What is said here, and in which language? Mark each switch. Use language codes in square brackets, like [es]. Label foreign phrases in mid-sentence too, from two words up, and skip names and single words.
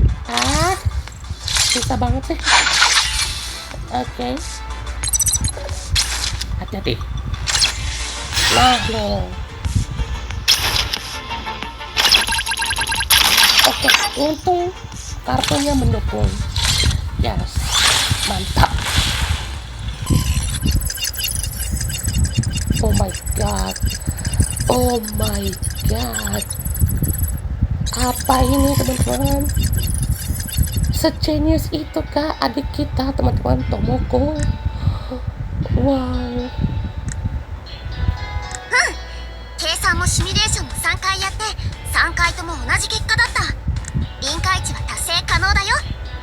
[id] Susah banget sih. Oke. Hati-hati. Nah lo. Oke, untung kartunya mendukung. Yes. Mantap. [en] Oh my god. Oh my god. [id] Apa ini teman-teman? Sejenius itu kah adik kita teman-teman, Tomoko? Wow. [ja] 計算もシミュレーションも3回やって3回とも同じ結果だった。臨界値は達成可能だよ。